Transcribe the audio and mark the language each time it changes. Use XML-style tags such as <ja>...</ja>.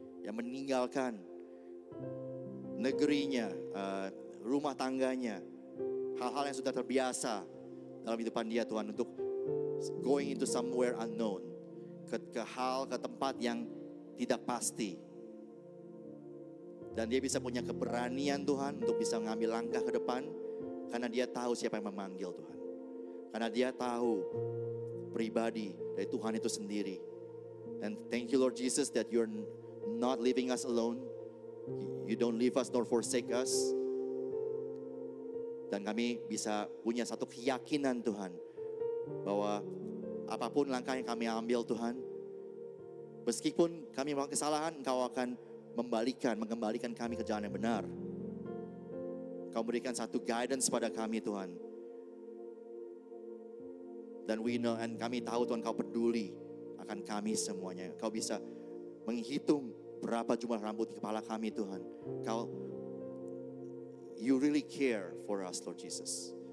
<id>Yang meninggalkan negerinya, rumah tangganya, hal-hal yang sudah terbiasa dalam kehidupan dia Tuhan, untuk</id> <en>going into somewhere unknown,</en> <id>ke tempat yang tidak pasti. Dan dia bisa punya keberanian Tuhan untuk bisa mengambil langkah ke depan, karena dia tahu siapa yang memanggil Tuhan. Karena dia tahu pribadi dari Tuhan itu sendiri.</id> <en>And thank you Lord Jesus that you're not leaving us alone. You don't leave us nor forsake us.</en> <id>Dan kami bisa punya satu keyakinan Tuhan, bahwa apapun langkah yang kami ambil Tuhan, meskipun kami melakukan kesalahan, Engkau akan mengembalikan kami ke jalan yang benar. Kau berikan satu guidance pada kami Tuhan. Dan</id> <en>we know, and</en> <id>kami tahu Tuhan Kau peduli akan kami semuanya. Kau bisa menghitung berapa jumlah rambut di kepala kami Tuhan.</id> <en>You really care for us Lord Jesus.</en>